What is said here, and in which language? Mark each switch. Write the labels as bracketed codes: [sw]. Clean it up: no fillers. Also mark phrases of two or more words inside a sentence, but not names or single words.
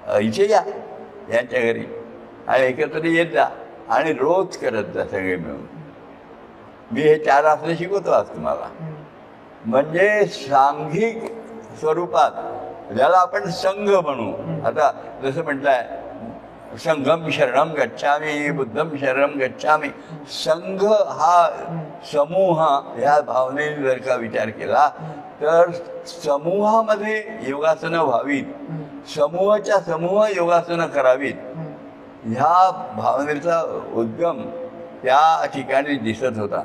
[mr] इथे या यांच्या घरी आणि एकत्र येत जा आणि रोज करत जा सगळे मिळून. मी हे 4 असले शिकवतो आज तुम्हाला. म्हणजे सांघिक स्वरूपात ज्याला आपण संघ म्हणू. आता जसं म्हटलंय [pi] संघम शरणम गच्छामी बुद्धम शरणम गच्छामी. [mr] संघ हा समूह ह्या भावनेने जर का विचार केला तर समूहामध्ये योगासनं व्हावीत, समूहाच्या समूह योगासनं करावीत, ह्या भावनेचा उद्गम त्या ठिकाणी दिसत होता.